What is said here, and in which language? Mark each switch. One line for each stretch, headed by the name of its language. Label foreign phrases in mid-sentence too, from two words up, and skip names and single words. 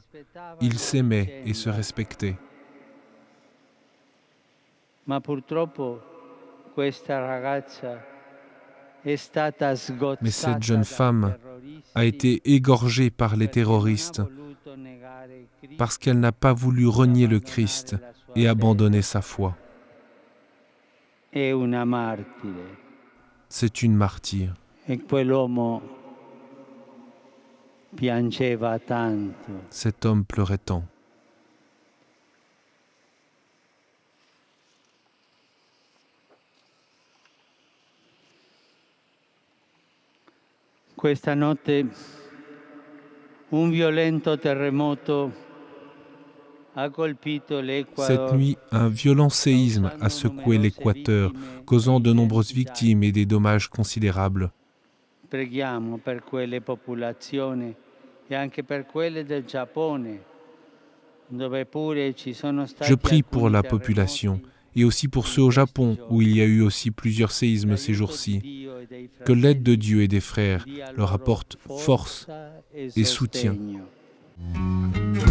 French: Ils s'aimaient et se respectaient. Mais cette jeune femme a été égorgée par les terroristes parce qu'elle n'a pas voulu renier le Christ et abandonner sa foi.
Italian: è una martire.
French: C'est une martyre.
Italian: E quell'uomo piangeva tanto.
French: Cet homme pleurait tant.
Italian: Questa notte un violento terremoto ha colpito l'Equador.
French: Cette nuit, un violent séisme a secoué l'Équateur, causant de nombreuses victimes et des dommages considérables.
Italian: Preghiamo per quelle popolazioni e anche per quelle del Giappone, dove pure ci sono stati
French: Je prie pour
Italian: alcuni
French: la
Italian: terremoti.
French: population et aussi pour ceux au Japon, où il y a eu aussi plusieurs séismes ces jours-ci. Que l'aide de Dieu et des frères leur apporte force et soutien.
Italian: sostegno.